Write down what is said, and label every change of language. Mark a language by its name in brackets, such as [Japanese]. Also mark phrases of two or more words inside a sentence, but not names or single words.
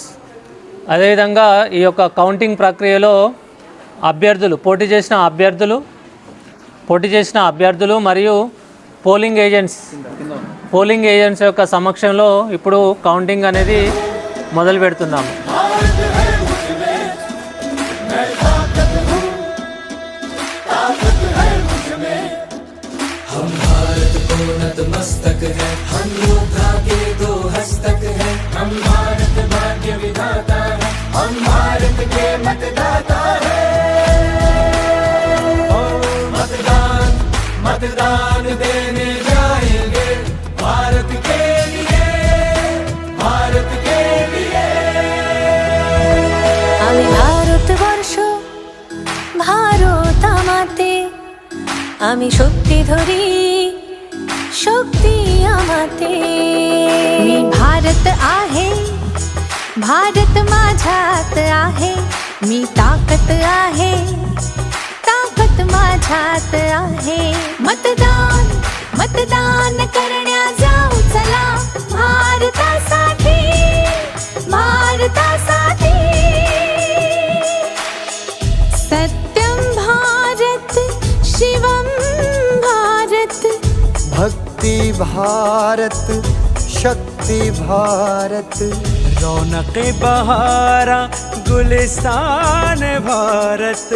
[Telugu] అదేవిధంగా ఈ యొక్క కౌంటింగ్ ప్రక్రియలో పోటీ చేసిన అభ్యర్థులు మరియు పోలింగ్ ఏజెంట్స్ యొక్క సమక్షంలో ఇప్పుడు కౌంటింగ్ అనేది మొదలు పెడుతున్నాము. [Hindi] हम भारत को नतमस्तक है हम योद्धा के 2 हस्तक है हम भारत भाग्य विधाता है हम भारत के मतदाता है मतदान मतदान देने जाएंगे भारत के लिए भारत के लिए [Bangla] আমি ভারতবর্ষ ভারত আমাতে আমি শক্তি ধরি শক্তি আমাতে [Marathi] मी भारत आहे भारत माझ्यात आहे मी ताकत आहे ताकत माझ्यात आहे मतदान मतदान करण्या जाऊ चला भारतासाठी भारतासाठी सत्यं भारत शिवं [Hindi] शक्ति भारत शक्ति भारत रौनक बहारा गुलिस्तान भारत